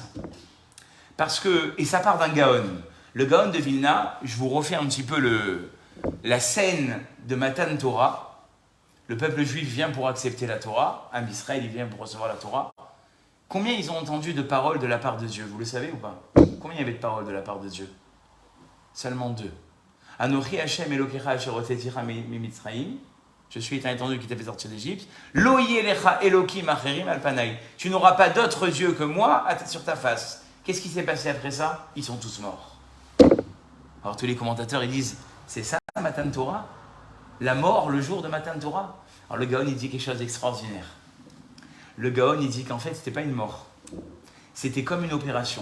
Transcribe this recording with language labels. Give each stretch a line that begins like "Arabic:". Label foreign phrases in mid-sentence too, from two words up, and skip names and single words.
French: Parce que, et ça part d'un Gaon. Le Gaon de Vilna, je vous refais un petit peu la scène de
Hebrew: מתן תורה.
French: Le peuple juif vient pour accepter la Torah.
Hebrew: עם ישראל,
French: il vient pour recevoir la Torah. Combien ils ont entendu de paroles de la part de Dieu? Vous le savez ou pas? Combien il y avait de paroles de la part de Dieu? Seulement 2.
Hebrew: אנכי ה' אלהיך אשר הוצאתיך ממצרים.
French: Je suis étant entendu qui t'a fait sortir d'Égypte.
Hebrew: לא יהיה לך אלהים אחרים על פני.
French: Tu n'auras pas d'autre Dieu que moi sur ta face. Qu'est-ce qui s'est passé après ça? Ils sont tous morts. Alors tous les commentateurs, ils disent, c'est ça
Hebrew: מתן תורה?
French: La mort le jour de
Hebrew: מתן תורה?
French: Alors le Gaon, il dit quelque chose d'extraordinaire. Le Gaon, il dit qu'en fait, c'était pas une mort. C'était comme une opération.